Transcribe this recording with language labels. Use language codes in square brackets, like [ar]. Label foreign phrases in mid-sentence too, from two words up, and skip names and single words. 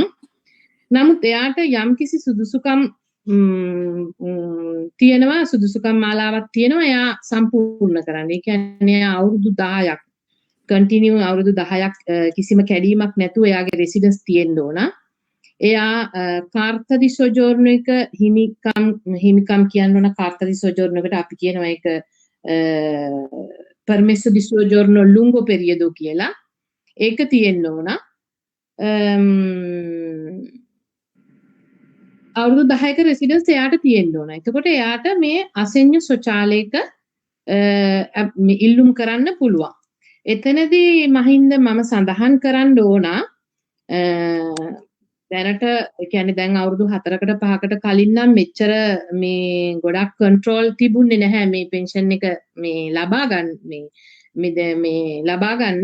[si] නමුත් එයාට යම්කිසි සුදුසුකම් තියෙනවා, සුදුසුකම් මාලාවක් තියෙනවා එයා සම්පූර්ණ කරන්න. ඒ කියන්නේ අවුරුදු 10ක් කන්ටිනියු අවුරුදු 10ක් කිසිම කැඩීමක් නැතුව එයාගේ රෙසිඩන්ස් තියෙන්න ඕන. එයා [it] carta di soggiorno [si] එක හිමිකම් කියන්න ඕන. [it] carta di soggiorno [si] එකට අපි කියනවා ඒක [it] permesso di soggiorno lungo periodo [si] කියලා. ඒක තියෙන්න ඕන. අවුරුදු 10ක රෙසිඩන්ස් එයාට තියෙන්න ඕන. එතකොට එයාට මේ [it] assegno sociale [si] ඉල්ලුම් කරන්න පුළුවන්. එතනදී මහින්ද මම සඳහන් කරන්න ඕන දැනට කියන්නේ දැන් අවුරුදු 4කට 5කට කලින් නම් මෙච්චර මේ ගොඩක් කන්ට්‍රෝල් තිබුණේ නැහැ මේ පෙන්ෂන් එක මේ ලබා ගන්න මේ ලබා ගන්න.